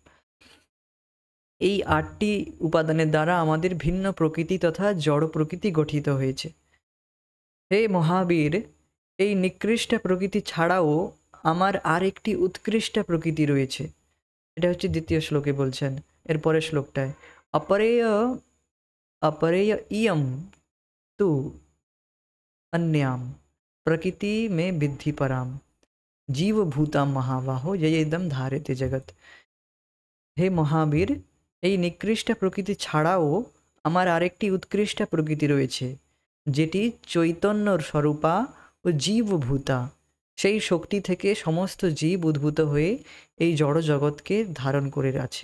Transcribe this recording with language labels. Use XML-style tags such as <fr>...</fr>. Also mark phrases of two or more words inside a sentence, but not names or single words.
<bn>এই ৮টি উপাদানের দ্বারা আমাদের ভিন্ন প্রকৃতি তথা জড় প্রকৃতি গঠিত হয়েছে। হে মহাবীর, এই নিকৃষ্ট প্রকৃতি ছাড়াও আমার আরেকটি উৎকৃষ্ট প্রকৃতি রয়েছে। এটা হচ্ছে দ্বিতীয় শ্লোকে বলছেন। এর পরের শ্লোকটায়</bn> <sa>অপরেয় অপরেয় ইয়ম তু अन्याम प्रकृति में विद्धि पराम জীবভূতাম মহাবাহো যয়েদম ধারেতে জগৎ।</sa> <bn>হে মহাবীর, এই নিকৃষ্ট প্রকৃতি ছাড়াও আমার আরেকটি উৎকৃষ্ট প্রকৃতি রয়েছে, যেটি চৈতন্যর স্বরূপা ও জীবভূতা। সেই শক্তি থেকে সমস্ত জীব উদ্ভূত হয়ে এই জড় জগৎকে ধারণ করে আছে।</bn>